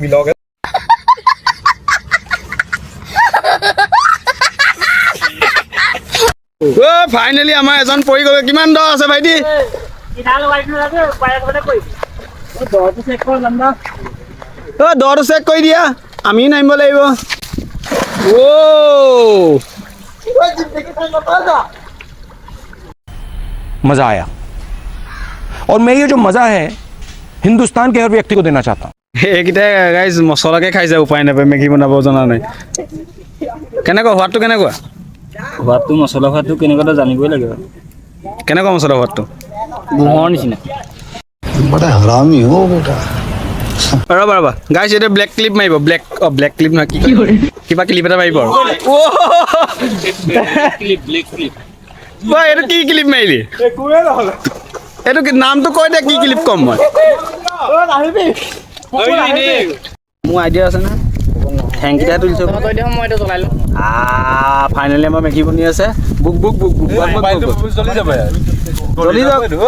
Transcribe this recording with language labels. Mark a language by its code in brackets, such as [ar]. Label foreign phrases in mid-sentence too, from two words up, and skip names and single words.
[as] ফাইনেলি আমাৰ এজন পৰি গ'ল। কিমান দ আছে ভাইটি? দৰটো চেক কৰি দিয়া, আমি নামিব লাগিব। [hi] मजा आया और मैं ये जो मजा है हिंदुस्तान के हर व्यक्ति को देना चाहता हूँ। [as] এইকেইটাই গাইজ মছলাকে খাইছে, উপায় নাপায়, মেগী বনাব জনা নাই। কেনেকুৱা সোৱাদটো কেনেকুৱা? সোৱাদটো মছলা সোৱাদটো কেনেকুৱা জানিবই লাগে। কেনেকুৱা মছলা সোৱাদটো? গুড়ৰ নিচিনা। [hi] बड़ा हरामी हो बेटा। [as] ৰ'বা গাইছ এইটো [en] black clip [as] মাৰিব [en] black clip [as] নহয় কি কিবা ক্লিপ এটা মাৰিব আৰু এইটো কি ক্লিপ মাৰিলি? এইটো নামটো কৈ দে কি ক্লিপ ক'ম মই। মোৰ আইডিয়া আছে না ঠেংকেইটা তুলিছোঁ ফাইনেলি আমাৰ মেগী বনি আছে বুক জ্বলি যাওক